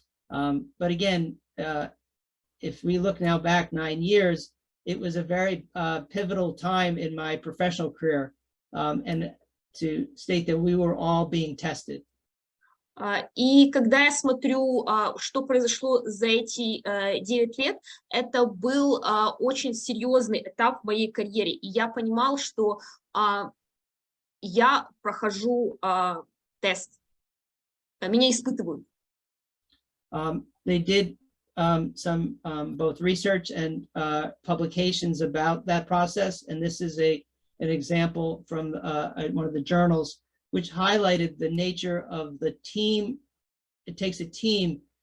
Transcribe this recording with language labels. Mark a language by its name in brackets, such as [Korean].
[English] But again, if we look now back 9 years, it was a very pivotal time in my professional career, and to state that we were all being tested. [Russian] И когда я смотрю, что произошло за эти 9 лет, это был очень серьезный этап в моей карьере. И я понимал, что я прохожу тест, меня испытывают. [English] They did some both research and publications about that process, and this is an example from one of the journals, which highlighted the nature of the team. It takes a team